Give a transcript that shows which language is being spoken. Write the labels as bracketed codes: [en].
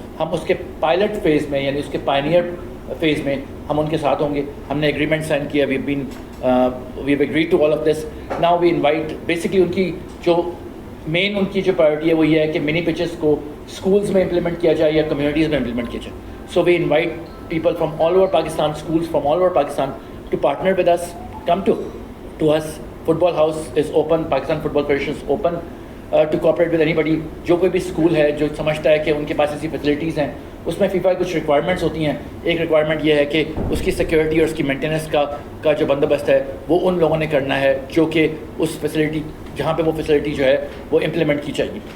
[ur] ہم اس کے pilot phase میں یعنی اس کے پائنیئر فیز میں ہم ان کے ساتھ ہوں گے. ہم نے ایگریمنٹ سائن کیا, [en] We have agreed to all of this. Now we invite, [ur] basically ان کی جو مین ان کی جو پرائرٹی ہے وہ یہ ہے کہ منی پچز کو اسکولز میں امپلیمنٹ کیا جائے یا کمیونٹیز میں امپلیمنٹ کیا جائے. [en] So we invite people from all over Pakistan, schools from all over Pakistan to partner with us, come to us. Football House is open, Pakistan Football Federation is open to cooperate with anybody. [ur] جو کوئی بھی school ہے جو سمجھتا ہے کہ ان کے پاس ایسی فیسلٹیز ہیں, اس میں فیفا کی کچھ ریکوائرمنٹس ہوتی ہیں. ایک ریکوائرمنٹ یہ ہے کہ اس کی سیکیورٹی اور اس کی مینٹیننس کا جو بندوبست ہے وہ ان لوگوں نے کرنا ہے جو کہ اس فیسلٹی جہاں پہ وہ فیسلٹی جو ہے وہ امپلیمنٹ کی چاہیے.